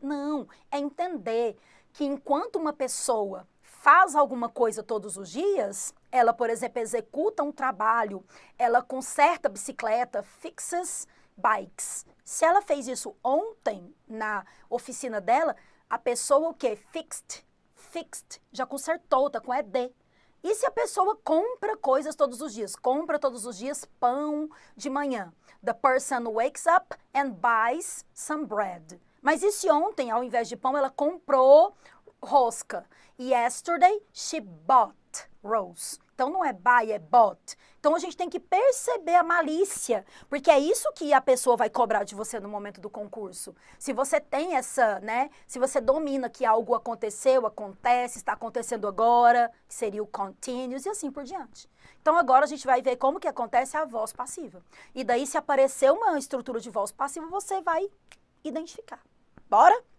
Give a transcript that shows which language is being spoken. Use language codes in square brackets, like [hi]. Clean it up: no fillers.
[pt] Não, é entender que enquanto uma pessoa faz alguma coisa todos os dias, ela, por exemplo, executa um trabalho, ela conserta a bicicleta, [en] fixes bikes. [pt] Se ela fez isso ontem na oficina dela, a pessoa o quê? Fixed, já consertou, tá com ED. E se a pessoa compra coisas todos os dias? Compra todos os dias pão de manhã. [en] The person wakes up and buys some bread. [pt] Mas e se ontem, ao invés de pão, ela comprou rosca? [en] Yesterday, she bought rose. [pt] Então, não é buy, é bought. Então, a gente tem que perceber a malícia, porque é isso que a pessoa vai cobrar de você no momento do concurso. Se você tem essa, né, se você domina que algo aconteceu, acontece, está acontecendo agora, que seria o continuous e assim por diante. Então, agora a gente vai ver como que acontece a voz passiva. E daí, se aparecer uma estrutura de voz passiva, você vai identificar. Bora?